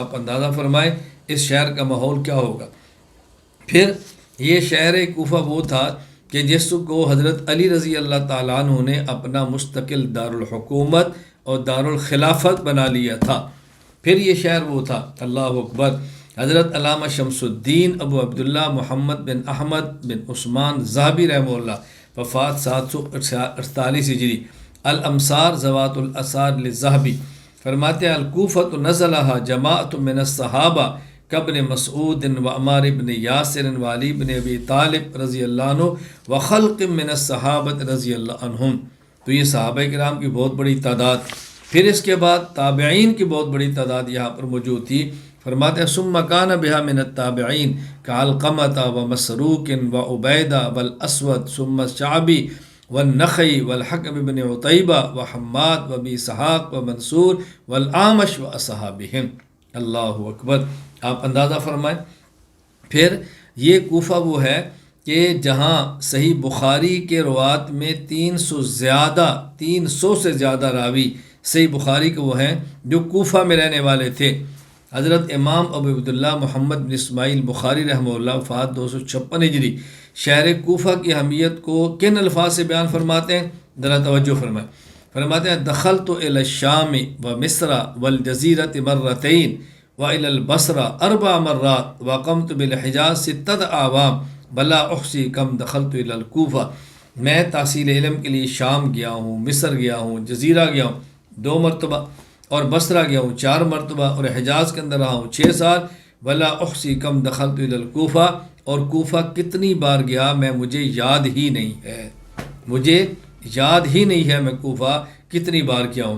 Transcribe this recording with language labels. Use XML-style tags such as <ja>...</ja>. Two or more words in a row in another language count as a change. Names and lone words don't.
<ur>آپ اندازہ فرمائیں اس شہر کا ماحول کیا ہوگا۔ پھر یہ شہر کوفہ وہ تھا کہ جس کو حضرت علی</ur> <ar>رضی اللہ تعالیٰ عنہ</ar> <ur>نے اپنا مستقل دارالحکومت اور دارالخلافت بنا لیا تھا۔ پھر یہ شہر وہ تھا،</ur> <ar>اللہ اکبر،</ar> <ur>حضرت علامہ شمس الدین ابو عبداللہ محمد بن احمد بن عثمان ذہبی</ur> <ar>رحمہ اللہ</ar> <ur>وفات 748 ہجری، الامصار ذوات الاثار للذہبی فرماتے ہیں</ur> <ar>الکوفۃ نزلها جماعت من الصحابہ کابن مسعود و عمار بن یاسر و علی بن ابی طالب رضی اللہ عنہ و خلق من الصحابۃ رضی اللہ عنہم،</ar> <ur>تو یہ صحابہ کرام کی بہت بڑی تعداد۔ پھر اس کے بعد تابعین کی بہت بڑی تعداد یہاں پر موجود تھی۔ فرماتے ہیں</ur> <ar>ثم کان بها من التابعین کعلقمۃ و مسروق و عبیدہ والاسود ثم الشعبی والنخعی والحکم بن عتیبہ وحماد وابی اسحاق ومنصور والاعمش واصحابہم، اللہ اکبر،</ar> <ur>آپ اندازہ فرمائیں۔ پھر یہ کوفہ وہ ہے کہ جہاں صحیح بخاری کے روات میں 300 سے زیادہ راوی صحیح بخاری کے وہ ہیں جو کوفہ میں رہنے والے تھے۔ حضرت امام ابو عبداللہ محمد بن اسماعیل بخاری</ur> <ar>رحمہ اللہ</ar> <ur>وفات 256 ہجری، شہر کوفہ کی اہمیت کو کن الفاظ سے بیان فرماتے ہیں؟ ذرا توجہ فرمائیں۔ فرماتے ہیں</ur> <ar>دخلت الی الشام و مصر والجزیرۃ مرتین و الی البصرہ 4 مرات وقمت بالحجاز 6 اعوام بلا احصی کم دخلت الی الکوفہ،</ar> <ur>میں تحصیل علم کے لیے شام گیا ہوں، مصر گیا ہوں، جزیرہ گیا ہوں 2 مرتبہ، اور بصرہ گیا ہوں 4 مرتبہ، اور حجاز کے اندر رہا ہوں 6 سال۔</ur> <ar>ولا احصی کم دخلت الی الکوفہ،</ar> <ur>اور کوفہ کتنی بار گیا میں مجھے یاد ہی نہیں ہے، مجھے یاد ہی نہیں ہے میں کوفہ کتنی بار کیا ہوں۔</ur>